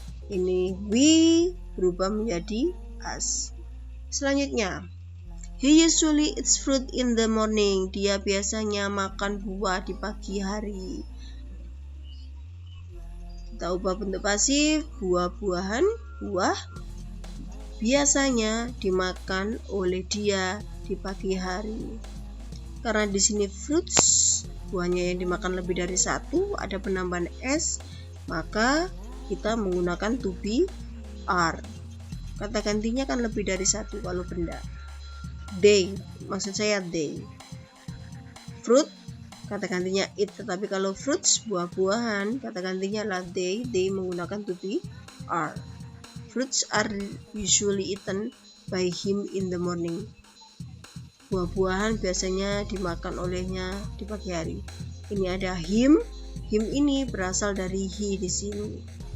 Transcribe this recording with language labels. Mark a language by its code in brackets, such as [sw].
[id] Ini we berubah menjadi us. [en] Selanjutnya, he usually eats fruit in the morning. [id] Dia biasanya makan buah di pagi hari. Kita ubah bentuk pasif, buah-buahan, buah biasanya dimakan oleh dia di pagi hari. karena di sini fruits, buahnya yang dimakan lebih dari satu, ada penambahan s, maka kita menggunakan to be are. Kata gantinya kan lebih dari satu kalau benda. They, maksud saya they. Fruit, kata gantinya it, tetapi kalau fruits, buah-buahan, kata gantinya adalah they menggunakan to be are. [en] Fruits are usually eaten by him in the morning. [id] Buah-buahan biasanya dimakan olehnya di pagi hari. Ini ada him ini berasal dari he di sini.